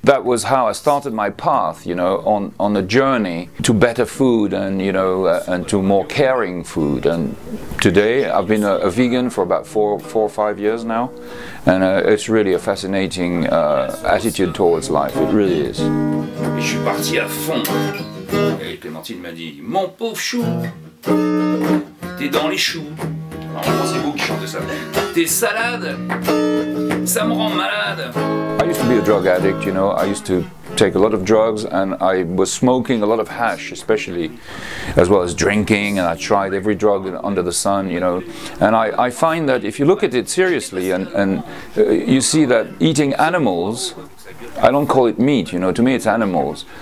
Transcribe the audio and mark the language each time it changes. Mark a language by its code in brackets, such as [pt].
[en] That was how I started my path, you know, on a journey to better food, and, you know, and to more caring food. And today I've been a vegan for about 4 or 5 years now, and it's really a fascinating attitude towards life. It really is. [fr] Et je suis parti à fond. Et Clémentine m'a dit, mon pauvre chou, t'es dans les choux. Alors c'est vous qui chantez ça. Tes salades, ça me rend malade. [en] I used to be a drug addict, you know. I used to take a lot of drugs, and I was smoking a lot of hash, especially, as well as drinking, and I tried every drug under the sun, you know. And I find that if you look at it seriously, and you see that eating animals, I don't call it meat, you know, to me it's animals.